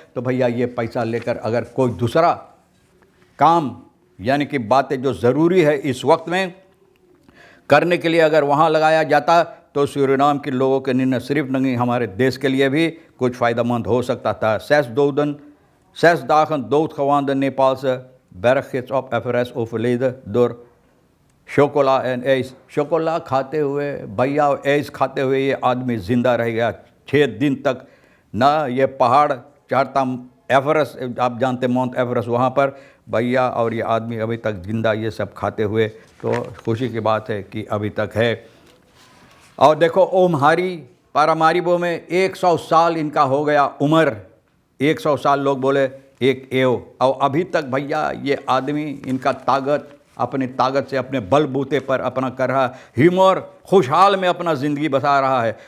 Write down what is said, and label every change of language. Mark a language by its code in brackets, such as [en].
[hi] तो भैया ये पैसा लेकर अगर कोई दूसरा काम यानी कि बातें जो ज़रूरी है इस वक्त में करने के लिए अगर वहाँ लगाया जाता तो सूरीनाम के लोगों के निर्णय सिर्फ नहीं हमारे देश के लिए भी कुछ फ़ायदेमंद हो सकता था। [nl] 6 dagen doodgewoon Nepalse berggids op Everest overleden door chocola en ijs। [hi] chocola खाते हुए भैया ijs खाते हुए ये आदमी ज़िंदा रह गया 6 दिन तक ना। ये पहाड़ चढ़ता एवरेस्ट, आप जानते माउंट एवरेस्ट, वहाँ पर भैया, और ये आदमी अभी तक ज़िंदा ये सब खाते हुए। तो खुशी की बात है कि अभी तक है। और देखो ओमहारी पारामारिबो में 100 साल इनका हो गया उम्र, 100 साल लोग बोले एक एव, और अभी तक भैया ये आदमी इनका अपनी ताकत से अपने बलबूते पर अपना कर रहा है, हिमोर खुशहाल में अपना ज़िंदगी बसा रहा है।